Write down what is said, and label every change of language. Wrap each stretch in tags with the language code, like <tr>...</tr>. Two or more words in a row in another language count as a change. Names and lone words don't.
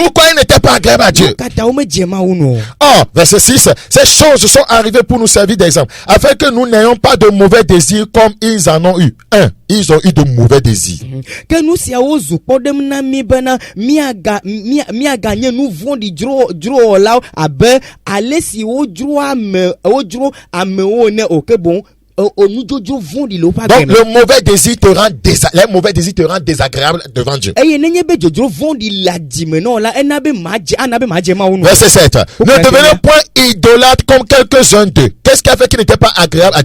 <fr>Pourquoi il n'était pas agréable à Dieu?</fr> <ee>Kata wo medze mawu nu o.</ee> <fr>Oh, verset 6. Ces choses sont arrivées pour nous servir d'exemple, afin que nous n'ayons pas de mauvais désirs comme ils en ont eu. Ils ont eu de mauvais désirs.</fr> <ee>Que nous siawo zu kpɔɖem na mi bena miaga nye nu vɔ̃ɖi dzrowɔlawo abe ale si wodzro amewo ne o ke</ee> <fr>bon donc le mauvais désir te rend les mauvais désirs te rendent désagréable devant Dieu. Verset 7. Ne devenez point idolâtres comme quelques-uns d'eux. Qu'est-ce qui a fait qu'ils n'étaient pas agréables à Dieu?</fr>